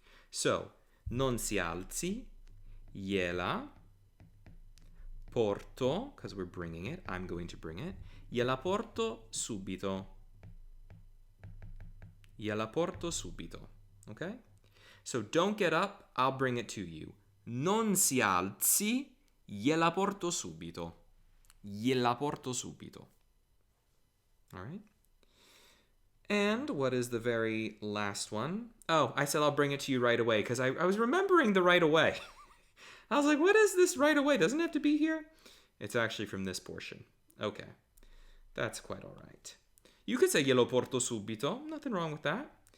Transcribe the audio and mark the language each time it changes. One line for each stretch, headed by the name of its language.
English: So,
Italian: non si alzi, gliela porto,
English: because we're bringing it, I'm going to bring it,
Italian: gliela porto subito. Gliela porto subito. Okay?
English: So don't get up, I'll bring it to you.
Italian: Non si alzi, gliela porto subito. Gliela porto subito. All right?
English: And what is the very last one? Oh, I said I'll bring it to you right away because I was remembering the right away. I was like, what is this right away? Doesn't it have to be here? It's actually from this portion. Okay. That's quite all right. You could say
Italian: glielo porto subito.
English: Nothing wrong with that.